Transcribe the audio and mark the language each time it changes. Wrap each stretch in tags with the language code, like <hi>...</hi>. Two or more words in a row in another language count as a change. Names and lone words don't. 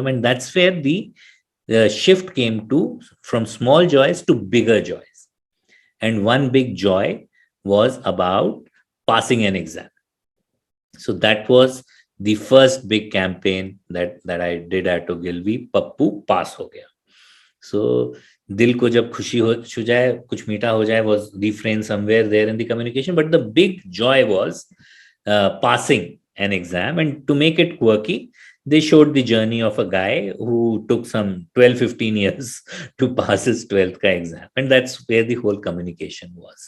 <en>And that's where the shift came to, from small joys to bigger joys. And one big joy was about passing an exam. So that was the first big campaign that I did at Ogilvy.</en> <hi>पप्पू पास हो गया.</hi> <en>So</en> <hi>दिल को जब खुशी हो छू जाए कुछ मीठा हो जाए</hi> <en>was refrain somewhere there in the communication, but the big joy was passing an exam. And to make it quirky, they showed the journey of a guy who took some 12-15 years to pass his 12th ka exam, and that's where the whole communication was.</en>